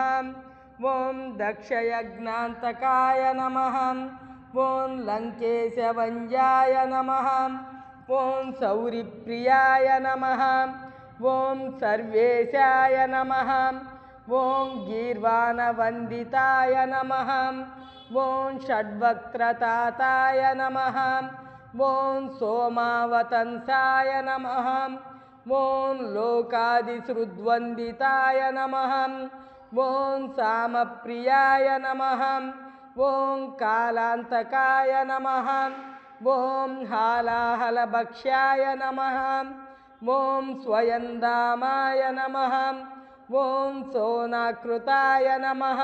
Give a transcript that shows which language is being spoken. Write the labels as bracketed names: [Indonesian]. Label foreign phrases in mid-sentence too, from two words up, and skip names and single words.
[Sanskrit] ओम दक्षयज्ञान्तकाय नमः। ओम लङ्केशवंजाय नमः। ओम सौरिप्रियाय नमः। ओम सर्वेशाय नमः। ओम गीर्वाणवन्दिताय नमः। ఓం షడ్వక్త్రతాతాయ నమః ఓం సోమావతంసాయ నమః ఓం లోకాదిసృద్వందితాయ నమః ఓం సామప్రియాయ నమః ఓం కాలాంతకాయ నమః ఓం హాలాహలభక్ష్యాయ నమః ఓం స్వయందామాయ నమః ఓం సోనాకృతాయ నమః